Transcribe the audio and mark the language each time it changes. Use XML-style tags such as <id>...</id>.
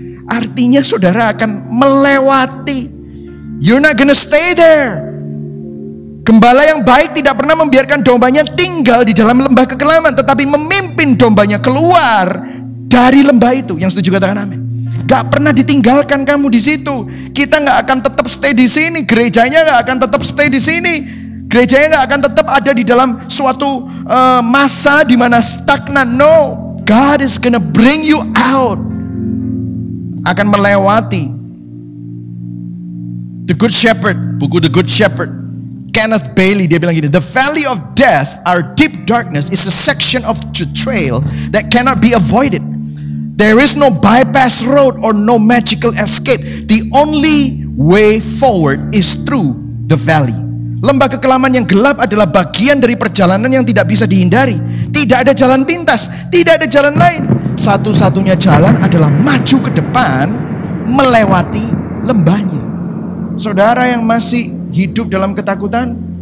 <id>Artinya saudara akan melewati.</id> <en>You're not gonna stay there.</en> <id>Gembala yang baik tidak pernah membiarkan dombanya tinggal di dalam lembah kekelaman, tetapi memimpin dombanya keluar dari lembah itu. Yang setuju katakan amin. Gak pernah ditinggalkan kamu di situ. Kita gak akan tetap stay di sini. Gerejanya gak akan tetap stay di sini. Gerejanya gak akan tetap ada di dalam suatu masa di mana stagnan.</id> <en>No, God is gonna bring you out.</en> <id>Akan melewati.</id> <en>The Good Shepherd, buku The Good Shepherd, Kenneth Bailey,</en> <id>dia bilang gini,</id> <en>the valley of death, our deep darkness, is a section of the trail that cannot be avoided. There is no bypass road or no magical escape. The only way forward is through the valley.</en> <id>Lembah kekelaman yang gelap adalah bagian dari perjalanan yang tidak bisa dihindari. Tidak ada jalan pintas, tidak ada jalan lain. Satu-satunya jalan adalah maju ke depan, melewati lembahnya. Saudara yang masih hidup dalam ketakutan,</id>